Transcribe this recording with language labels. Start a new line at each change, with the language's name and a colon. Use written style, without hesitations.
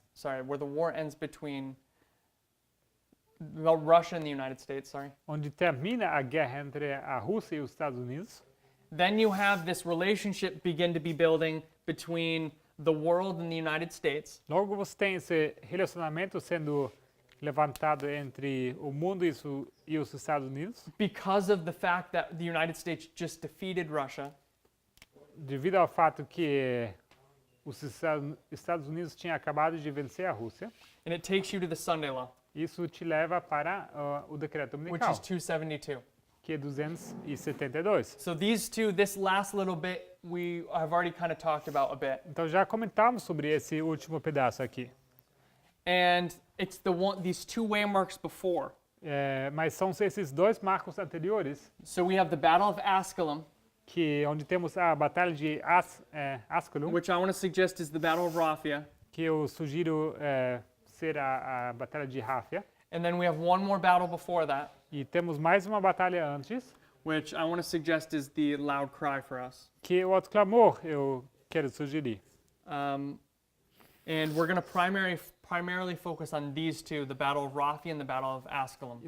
English: Sorry, where the war ends between Russia and the United States. Sorry.
Portuguese: onde termina a guerra entre a Rússia e os Estados Unidos.
English: Then you have this relationship begin to be building between the world and the United States.
Portuguese: Logo você tem esse relacionamento sendo levantado entre o mundo e os Estados Unidos,
English: Because of the fact that the United States just defeated Russia,
Portuguese: devido ao fato que os Estados Unidos tinham acabado de vencer a Rússia.
English: and it takes you to the Sunday Law,
Portuguese: Isso te leva para o decreto
English: which
Portuguese: dominical,
English: is 272.
Portuguese: que é 272.
English: So this last little bit, we have already kind of talked about a bit.
Portuguese: Então já comentamos sobre esse último pedaço aqui.
English: And it's these two waymarks before.
Portuguese: Mas são esses dois marcos anteriores,
English: So we have the Battle of Asculum,
Portuguese: onde temos a batalha de Asculum,
English: which I want to suggest is the Battle of Raphia.
Portuguese: que eu sugiro ser a batalha de Ráfia.
English: And then we have one more battle before that,
Portuguese: E temos mais uma batalha antes,
English: which I want to suggest is the loud cry for us.
Portuguese: que o outro clamor eu quero sugerir.
English: And we're going to primarily focus on these two, the Battle of Raphia and the Battle of Asculum.